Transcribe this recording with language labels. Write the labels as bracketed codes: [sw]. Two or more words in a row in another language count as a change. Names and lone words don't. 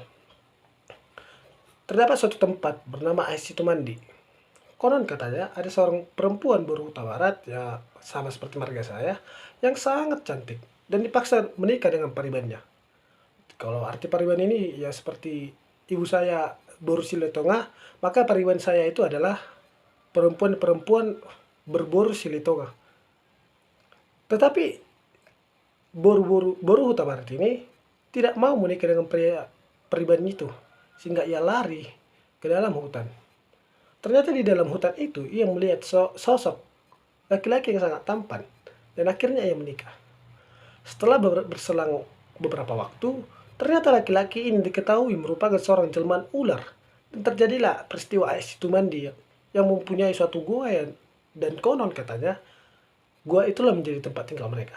[id] Terdapat suatu tempat bernama Ais Situmandi. Konon katanya ada seorang perempuan berhuta barat, ya sama seperti marga saya, yang sangat cantik dan dipaksa menikah dengan paribannya. Kalau arti pariban ini ya seperti ibu saya boru siletonga, maka pariban saya itu adalah perempuan-perempuan berboru siletonga. Tetapi boru huta barat ini tidak mau menikah dengan pria pariban itu, sehingga ia lari ke dalam hutan. Ternyata di dalam hutan itu ia melihat sosok laki-laki yang sangat tampan, dan akhirnya ia menikah. Setelah berselang beberapa waktu, ternyata laki-laki ini diketahui merupakan seorang jelmaan ular, dan terjadilah peristiwa Ais Situmandi yang mempunyai suatu gua dan konon katanya gua itulah menjadi tempat tinggal mereka.